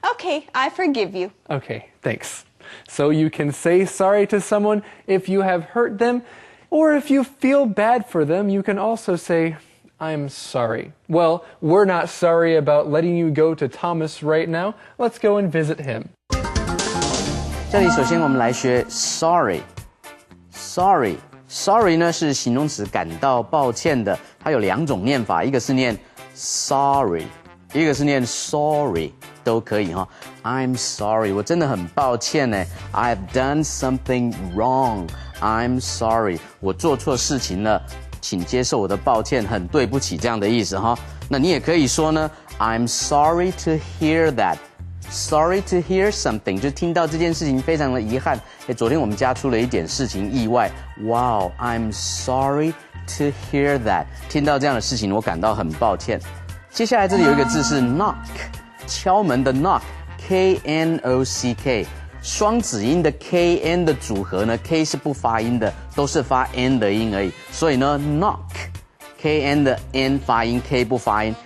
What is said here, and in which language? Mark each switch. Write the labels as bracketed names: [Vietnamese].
[English] Okay, I forgive you. Okay, thanks. So you can say sorry to someone if you have hurt them, or if you feel bad for them, you can also say, I'm sorry. Well, we're not sorry about letting you go to Thomas right now. Let's go and visit him. [Chinese] 这里首先我们来学 sorry。sorry 呢是形容词，感到抱歉的。它有两种念法，一个是念 sorry， 一个是念 sorry， 都可以哈。 [English] I'm sorry， [Chinese] 我真的很抱歉呢。 [English] I've done something wrong。 I'm sorry， [Chinese] 我做错事情了，请接受我的抱歉，很对不起这样的意思哈。那你也可以说呢 ， [English] I'm sorry to hear that。Sorry to hear something， [Chinese] 就听到这件事情非常的遗憾。昨天我们家出了一点事情意外。 [English] Wow, I'm sorry to hear that。 [Chinese] 听到这样的事情，我感到很抱歉。接下来这里有一个字是 knock， 敲门的 knock，K-N-O-C-K。双子音的 K-N 的组合呢 ，K 是不发音的，都是发 N 的音而已。所以呢 knock。K-N 的 N 发音 ，K 不发音。